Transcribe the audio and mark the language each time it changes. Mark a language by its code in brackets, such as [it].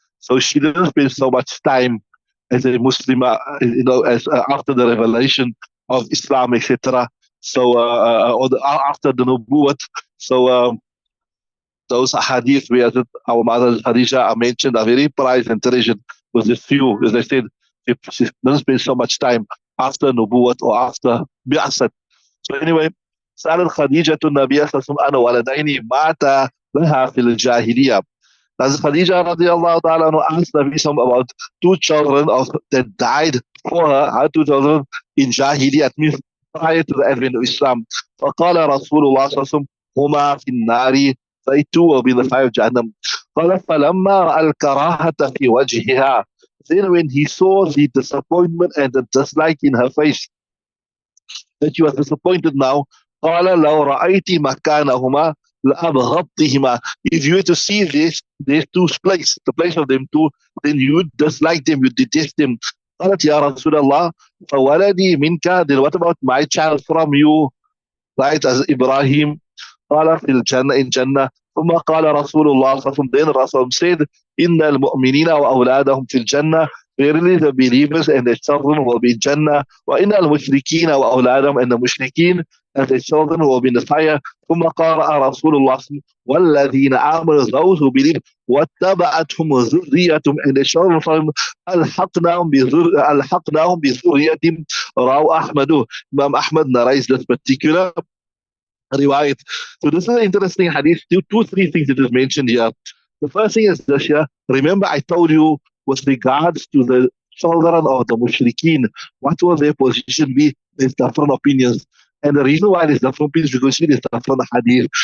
[en] So she didn't spend so much time as a Muslim, you know, as after the revelation of Islam, etc. So, after the Nubuwwat. So, those hadith where our mother Khadija are mentioned are very prized and treasured with this few, as I said, she doesn't spend so much time after Nubuwwat or after Bi'asat. So anyway, [ar] سألت خديجة النبي صلى الله عليه وسلم عن ولدين مات لها في الجاهلية. [en] As Khadija radiallahu ta'ala asked Nabi Sallam about two children that died for her, her two children in Jahiliyyah, means prior to the advent of Islam. [ar] فقال رسول الله صلى الله عليه وسلم هما في النار, [en] they too will be in the fire of Jahannam. [ar] قال فلما رأى الكراهة في وجهها, [en] then when he saw the disappointment and the dislike in her face, that she was disappointed now, [ar] قال لو رأيت مكانهما لأبغضتهما. [en] If you were to see these two place, the place of them two, then you would dislike them, you detest them. [ar] قالت يا رسول الله فولدي منك, [en] then what about my child from you, right, as Ibrahim? [ar] قال في الجنة, [en] in Jannah. [ar] ثم قال رسول الله صلى الله عليه وسلم, [en] then Rasul said, [ar] إن المؤمنين وأولادهم في الجنة, [en] verily the believers and their children will be in Jannah. [ar] وإن المشركين وأولادهم, [en] and the mushrikeen and their children who will be in the fire. [ar] ثم قرأ رسول الله والذين آمنوا, [en] those who believe, [ar] واتبعتهم ذريتهم, [en] and their children from them, [ar] ألحقناهم بذريتهم. رواه أحمد. [en] Imam Ahmad narrates this particular riwayat. So this is an interesting hadith. Three things that is mentioned here. The first thing is this here. Remember, I told you with regards to the children of the mushrikeen, what will their position be? There's different opinions. And the reason why there's different opinions because there's different hadith.